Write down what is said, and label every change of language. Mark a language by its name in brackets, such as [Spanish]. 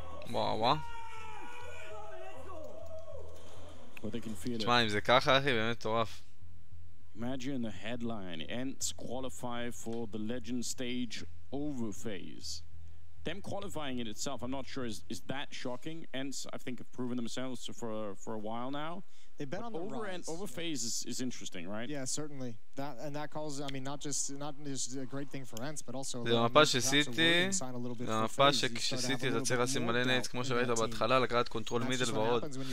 [Hebrew] וואו. תשמע, אם זה ככה, אחי, באמת מטורף. [English] Imagine the headline. Ents qualify for the legend stage over FaZe. Them qualifying in itself, I'm not sure is that shocking. Ents, I think, have proven themselves for a while now. They've been on the rise. Over FaZe is interesting, right? Yeah, certainly. That calls, I mean, not just a great thing for Ents, but also. [Hebrew] זה מפה שסיטי, זה מפה שכשסיטי אתה צריך לשים מלא נץ, כמו שראית בהתחלה, לקחת קונטרול מידל ועוד.